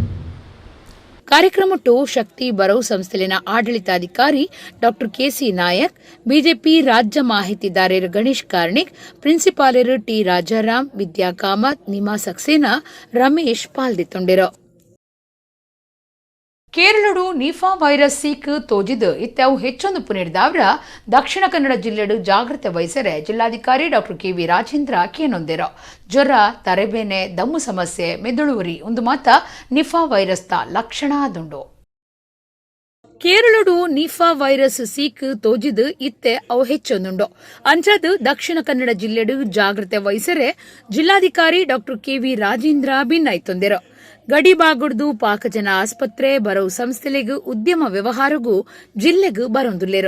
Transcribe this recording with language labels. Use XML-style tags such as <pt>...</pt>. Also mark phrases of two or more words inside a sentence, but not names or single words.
<tcy>ಕಾರ್ಯಕ್ರಮಟ್ಟು ಶಕ್ತಿ ಬರೋ ಸಂಸ್ಥೆಲಿನ ಆಡಳಿತಾಧಿಕಾರಿ ಡಾಕ್ಟರ್ KC ನಾಯಕ್, ಬಿಜೆಪಿ ರಾಜ್ಯ ಮಾಹಿತಿದಾರರು ಗಣೇಶ್ ಕಾರ್ಣಿಕ್, ಪ್ರಿನ್ಸಿಪಾಲರು T ರಾಜಾರಾಮ್, ವಿದ್ಯಾ ಕಾಮತ್, ನಿಮಾ ಸಕ್ಸೇನಾ, ರಮೇಶ್ ಪಾಲ್ದಿತ್ತೊಂಡಿರು. ಕೇರಳಡು ನಿಫಾ ವೈರಸ್ ಸೀಕ್ ತೋಜಿದು ಇತ್ತವು ಹೆಚ್ಚೊಂದು ಪುನರ್ದಾವ್ರ ದಕ್ಷಿಣ ಕನ್ನಡ ಜಿಲ್ಲೆಡು ಜಾಗ್ರತೆ ವಹಿಸರೆ ಜಿಲ್ಲಾಧಿಕಾರಿ ಡಾಕ್ಟರ್ KV ರಾಜೇಂದ್ರ ಕೇನೊಂದಿರೋ. ಜ್ವರ, ತರೆಬೇನೆ, ದಮ್ಮು ಸಮಸ್ಯೆ, ಮೆದುಳು ಉರಿ ಒಂದು ಮಾತ ನಿಫಾ ವೈರಸ್ದ ಲಕ್ಷಣ ಆದುಂಡು. ಕೇರಳಡು ನಿಫಾ ವೈರಸ್ ಸೀಕ್ ತೋಜಿದು ಇತ್ತೆ ಅವು ಹೆಚ್ಚೊಂದುಂಡು. ಅಂಚದು ದಕ್ಷಿಣ ಕನ್ನಡ ಜಿಲ್ಲೆಡು ಜಾಗ್ರತೆ ವಹಿಸರೆ ಜಿಲ್ಲಾಧಿಕಾರಿ ಡಾಕ್ಟರ್ KV ರಾಜೇಂದ್ರ ಭಿನ್ನಾಯ್ತೊಂದಿರೋ. ಗಡಿಬಾಗುಡ್ದು ಪಾಕಜನ ಆಸ್ಪತ್ರೆ ಬರೋ ಸಂಸ್ಥೆಲೆಗೂ ಉದ್ಯಮ ವ್ಯವಹಾರಗೂ ಜಿಲ್ಲೆಗೂ ಬರೊಂದುಲ್ಲೇರು.</tcy>